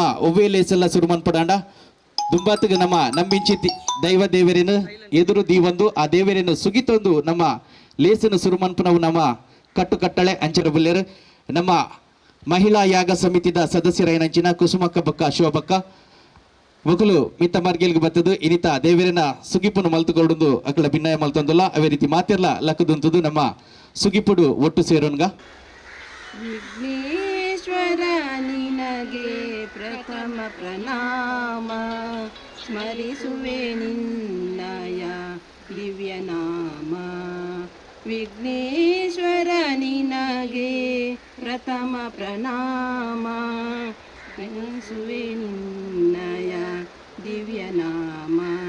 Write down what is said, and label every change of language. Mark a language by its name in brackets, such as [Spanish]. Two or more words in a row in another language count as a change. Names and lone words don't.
[Tulu] ಒವ್ವೇ ಲೇಸೆಲ್ಲ ಸುರು ಮನ್ಪಡಾಂಡ ದುಂಬಾತಿಗೆ ನಮ್ಮ ನಂಬಿಂಚಿ ದೈವ ದೇವರೇನು ಎದುರು ದೀವೊಂದು ಆ ದೇವರೇನು ಸುಗಿತೊಂದು ನಮ್ಮ ಲೇಸನ್ನು ಸುರು ಮನ್ಪನವು ನಮ್ಮ ಕಟ್ಟಳೆ ಅಂಚರಬಲ್ಲೇರು ನಮ್ಮ ಮಹಿಳಾ ಯಾಗ ಸಮಿತಿದ ಸದಸ್ಯರೈನಂಚಿನ ಕುಸುಮಕ್ಕ ಬಕ್ಕ ಶಿವಬಕ್ಕ ಮಕ್ಕಳು ಮಿತ್ತ ಮಾರ್ಗೆಲ್ಗೆ ಬರ್ತದು ಇನಿತ ದೇವರೇನ ಸುಗಿಪುನು ಮಲ್ತುಕೊಡುದು ಅಕ್ಕಳ ಭಿನ್ನಯ ಮಲ್ತೊಂದಲ್ಲ ಅವೇ ರೀತಿ ಮಾತಿರ್ಲ ಲಕ್ಕದುಂತದು ನಮ್ಮ ಸುಗಿಪುಡು ಒಟ್ಟು ಸೇರೋನ್ಗ [Kannada] ವಿಘ್ನೇಶ್ವರ ನಿನಗೆ ಪ್ರಥಮ ಪ್ರಣಾಮ ಸ್ಮರಿಸುವೆ ನಿನ್ನಯ ದಿವ್ಯನಾಮ ವಿಘ್ನೇಶ್ವರ ನಿನಗೆ ಪ್ರಥಮ ಪ್ರಣಾಮ ಸ್ಮರಿಸುವೆ ನಿನ್ನಯ ದಿವ್ಯನಾಮ